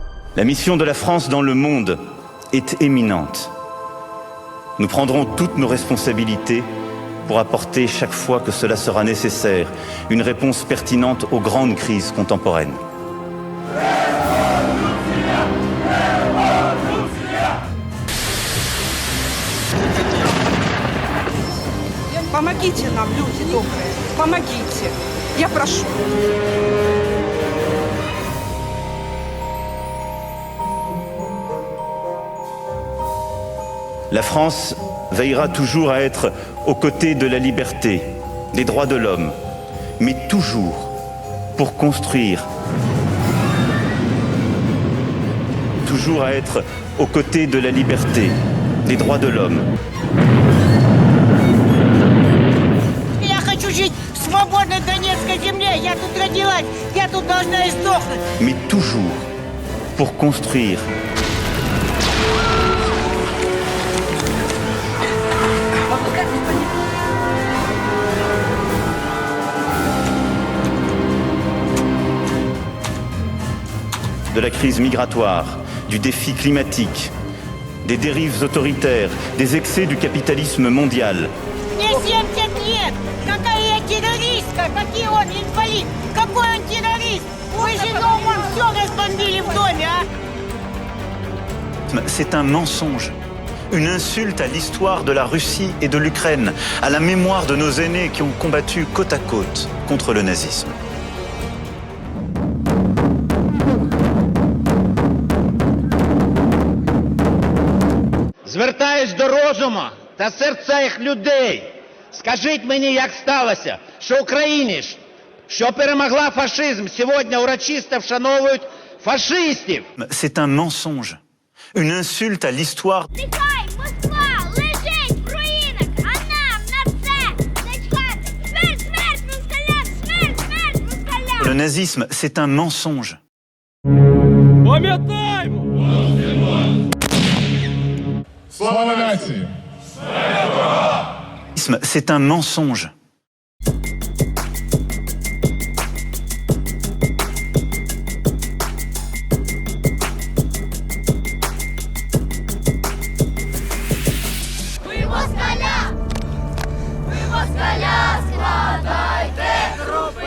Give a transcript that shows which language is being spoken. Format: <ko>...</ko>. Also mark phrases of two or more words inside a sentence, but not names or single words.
<fr>La mission de la France dans le monde est éminente. Nous prendrons toutes nos responsabilités pour apporter, chaque fois que cela sera nécessaire, une réponse pertinente aux grandes crises contemporaines.</fr> <ru>Помогите нам, люди добрые, помогите, я прошу.</ru> <fr>La France veillera toujours à être aux côtés de la liberté, des droits de l'homme, mais toujours pour construire. Toujours à être aux côtés de la liberté, des droits de l'homme.</fr> <ru>Я хочу жить в свободной Донецкой земле. Я тут родилась, я тут должна и сдохнуть.</ru> <fr>Mais toujours pour construire. De la crise migratoire, du défi climatique, des dérives autoritaires, des excès du capitalisme mondial.</fr> <ru>Мне 70 лет. Какая я террористка? Какие он инвалид? Какой он террорист? Вы же дома все разбомбили в доме, а?</ru> <fr>C'est un mensonge, une insulte à l'histoire de la Russie et de l'Ukraine, à la mémoire de nos aînés qui ont combattu côte à côte contre le nazisme.</fr> <uk>Звертаюсь до розуму та серця їх людей. Скажіть мені, як сталося, що Україна, що перемогла фашизм, сьогодні урочисто вшановують фашистів.</uk> <fr>C'est un mensonge, une insulte à l'histoire.</fr> <uk>Нехай Москва лежить в руїнах, а нам на це не чекати. Смерть, смерть москалям, смерть, смерть москалям.</uk> <fr>Le nazisme, c'est un mensonge.</fr> <uk>Пам'ятаємо! Слава нації!</uk> <fr>C'est un mensonge.</fr> <uk>Ви москаля! Ви москаля! Складайте трупи!</uk>